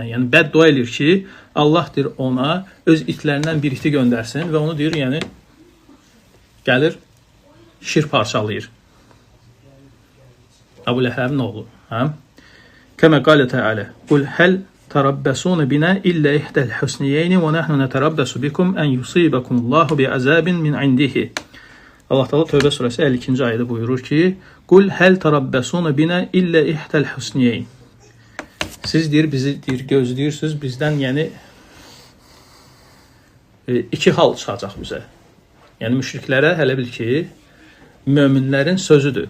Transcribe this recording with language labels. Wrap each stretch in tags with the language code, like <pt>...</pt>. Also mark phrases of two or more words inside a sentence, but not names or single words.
<az>Yəni bəddua edir ki, Allah deyir ona öz itlərindən bir iti göndərsin və onu deyir, yəni gəlir şir parçalayır. Əbu Ləhəbin oğlu.</az> <ar>كما قال تعالى قل هل تربصون بنا إلا إحدى الحسنيين ونحن نتربص بكم أن يصيبكم الله بعذاب من عنده."</ar> <az>Allah Teala Tövbə surəsi 52-ci ayədə buyurur ki:</az> <ar>"قل هل تربصون بنا إلا إحدى الحسنيين."</ar> <az>Siz deyir, bizi deyir, gözləyirsiniz bizdən, yəni iki hal çıxacaq bizə. Yəni müşriklərə hələ bil ki, möminlərin sözüdür.</az>